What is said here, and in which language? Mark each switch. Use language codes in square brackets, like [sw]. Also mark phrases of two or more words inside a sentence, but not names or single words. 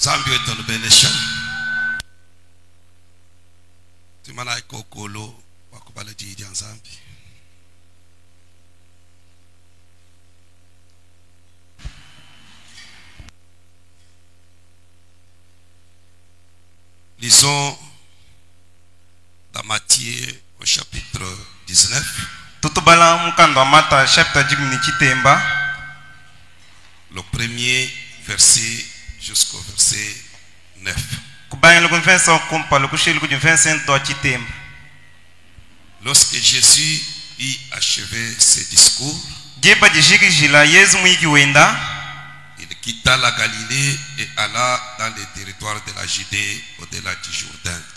[fr] Dieu te le bénisse. Tu m'as dit [cjk] kokolo wakubala jiji nzambi. [fr] Lisons dans Matthieu au chapitre 19. [cjk] Tutubala mukando mata chapter jigni chitemba. [fr] Le premier verset jusqu'au verset 9. Lorsque Jésus eut achevé ses discours, il quitta la Galilée et alla dans les territoires de la Judée au-delà du Jourdain.